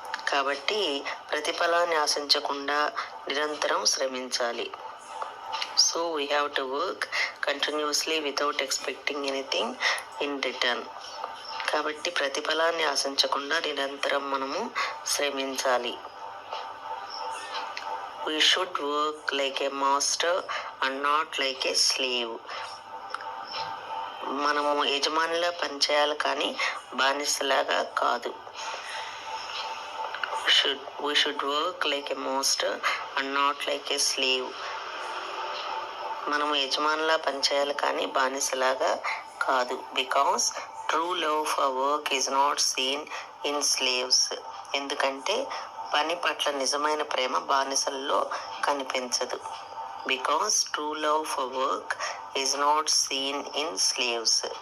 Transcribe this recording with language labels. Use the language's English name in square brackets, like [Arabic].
[Telugu] కాబట్టి ప్రతిఫలాన్ని ఆశించకుండా నిరంతరం శ్రమించాలి. [English] So we have to work continuously without expecting anything in return. [Telugu] కాబట్టి ప్రతిఫలాన్ని ఆశించకుండా నిరంతరం మనము శ్రమించాలి. [English] We should work like a master and not like a slave. [Telugu] మనము యజమానిలా పనిచేయాలి కానీ బానిసలాగా కాదు. [English] We should work like a master and not like a slave. [Telugu] మనము యజమానిలా పనిచేయాలి కానీ బానిసలాగా కాదు. [English] Because true love for work is not seen in slaves. [Telugu] ఎందుకంటే పని పట్ల నిజమైన ప్రేమ బానిసల్లో కనిపించదు. [English] Because true love for work is not seen in slaves.